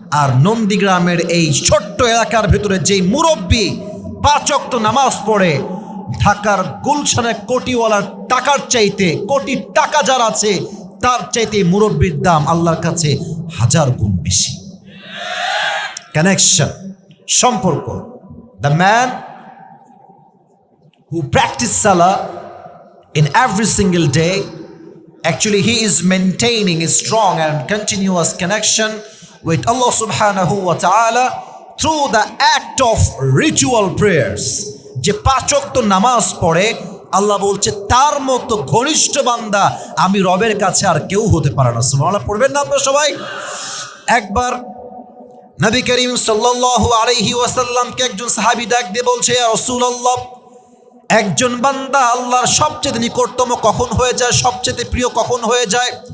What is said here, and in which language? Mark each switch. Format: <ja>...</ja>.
<bn>আর নন্দীগ্রামের এই ছোট্ট এলাকার ভিতরে যেই মুরব্বী 5 ওয়াক্ত নামাজ পড়ে, ঢাকার গুলশানে কোটিওয়ালার টাকার চাইতে, কোটি টাকা যার আছে তার চাইতে মুরব্বীর দাম আল্লাহর কাছে 1000 গুণ বেশি। কানেকশন, সম্পর্ক।</bn> <en>The man who practice salah in every single day, actually he is maintaining a strong and continuous connection with Allah subhanahu wa ta'ala through the act of ritual prayers.</en> <bn>যে 5 ওয়াক্ত নামাজ পড়ে, আল্লাহ বলছে তার মতো ঘনিষ্ঠ বান্দা আমি রবের কাছে আর কেউ হতে পারে না। সুবহানাল্লাহ পড়বেন না আপনারা সবাই? একবার নবী করিম সাল্লাল্লাহু আলাইহি ওয়াসাল্লামকে একজন সাহাবী ডাক দিয়ে বলছে, ইয়া রাসূলুল্লাহ, একজন বান্দা আল্লাহর সবচেয়ে নিকটতম কখন হয়ে যায়, সবচেয়ে প্রিয় কখন হয়ে যায়?</bn>